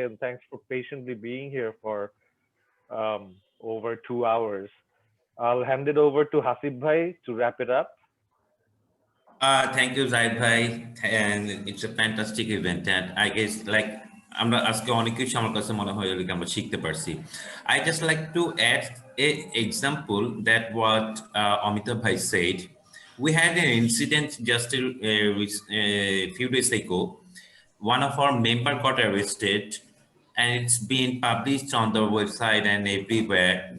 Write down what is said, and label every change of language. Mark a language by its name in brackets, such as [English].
[English] And thanks for patiently being here for over 2 hours. I'll hand it over to Hasib Bhai to wrap it up. Thank you, Zaid Bhai. And it's a fantastic event. And I guess [Bangla] আমরা আজকে অনেক কিছু আমার কাছে মনে হয় আমরা শিখতে পারছি। [English] I just like to add an example that what Amitav Bhai said. We had an incident just a few days ago. One of our member got arrested, and it's been published on the website and everywhere.